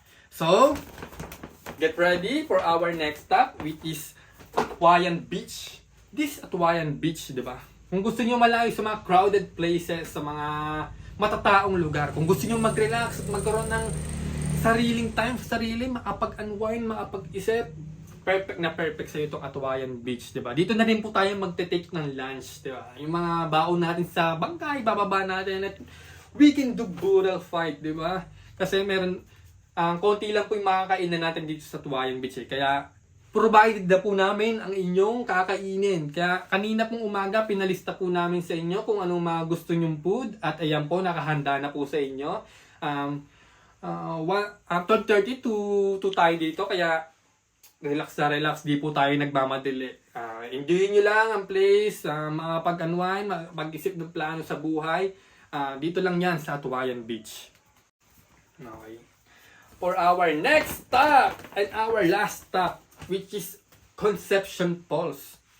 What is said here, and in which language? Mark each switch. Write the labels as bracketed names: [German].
[English] So, get ready for our next stop, which is Atuayan Beach. This Atuayan Beach, [Filipino] di ba? Kung gusto nyo malayo sa mga crowded places, sa mga matataong lugar, kung gusto nyo mag-relax at magkaroon ng sariling time sa sarili, makapag-unwind, makapag-isip, perfect na perfect sa itong Atuayan Beach, di ba? Dito na rin po tayo magte-take ng lunch, di ba? Yung mga baon natin sa bangkay, bababa natin at [English] we can do brutal fight, [Filipino] di ba? Kasi meron, konti lang po yung makakainan natin dito sa Atuayan Beach, eh. Kaya provided na po namin ang inyong kakainin. Kaya kanina pong umaga, pinalista po namin sa inyo kung anong mga gusto nyong food. At ayan po, nakahanda na po sa inyo. 12:30 to tayo dito. Kaya relax na relax, di po tayo nagmamadali. Enjoy nyo lang ang place, makapag-unwind, mag-isip ng plano sa buhay. Dito lang yan sa Atuayan Beach. Okay. [English] For our next stop and our last stop, which is Conception Falls.